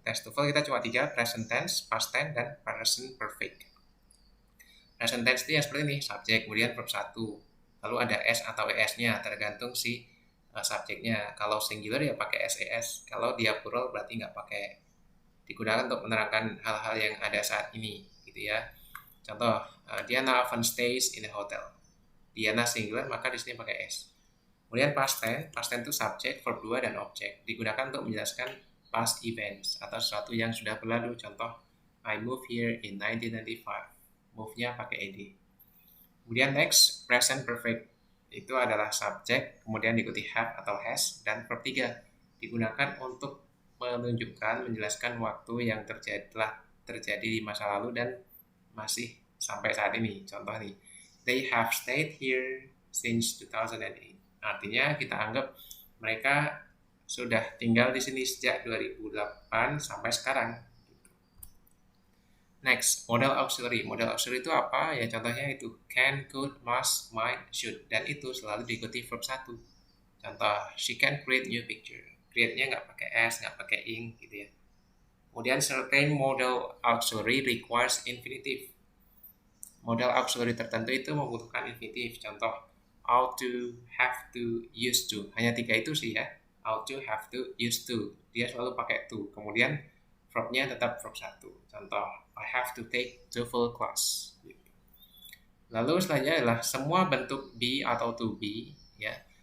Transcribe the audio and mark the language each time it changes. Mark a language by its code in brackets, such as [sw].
[id] Tes TOEFL kita cuma 3, present tense, past tense, dan present perfect. Present tense itu yang seperti ini, subjek, kemudian verb 1. Lalu ada s atau es-nya, tergantung si subjeknya. Kalau singular ya pakai ses. Kalau dia plural berarti nggak pakai. Digunakan untuk menerangkan hal-hal yang ada saat ini, gitu ya. [en] Contoh, Diana often stays in a hotel. [id] Diana singular, maka di sini pakai s. Kemudian past tense itu subjek, verb 2, dan objek. Digunakan untuk menjelaskan past events atau sesuatu yang sudah berlalu. [en] Contoh, I moved here in 1995. [id] Move-nya pakai ed. Kemudian next, present perfect. Itu adalah subjek, kemudian diikuti have atau has, dan verb 3. Digunakan untuk menjelaskan waktu yang telah terjadi di masa lalu dan masih sampai saat ini. Contoh nih, [en] they have stayed here since 2008. [id] Artinya kita anggap mereka sudah tinggal di sini sejak 2008 sampai sekarang. Next, modal auxiliary. Modal auxiliary itu apa? Ya contohnya itu can, could, must, might, should. Dan itu selalu diikuti verb 1. [en] Contoh, she can create new picture. [id] Create-nya nggak pakai s, nggak pakai ing gitu ya. Kemudian [en] certain modal auxiliary requires infinitive. [id] Modal auxiliary tertentu itu membutuhkan infinitive. Contoh, ought to, have to, used to. Hanya 3 itu sih ya. Ought to, have to, used to. Dia selalu pakai to. Kemudian verb-nya tetap verb 1. [en] Contoh, I have to take TOEFL class. [id] Lalu selanjutnya adalah semua bentuk be atau to be, ya.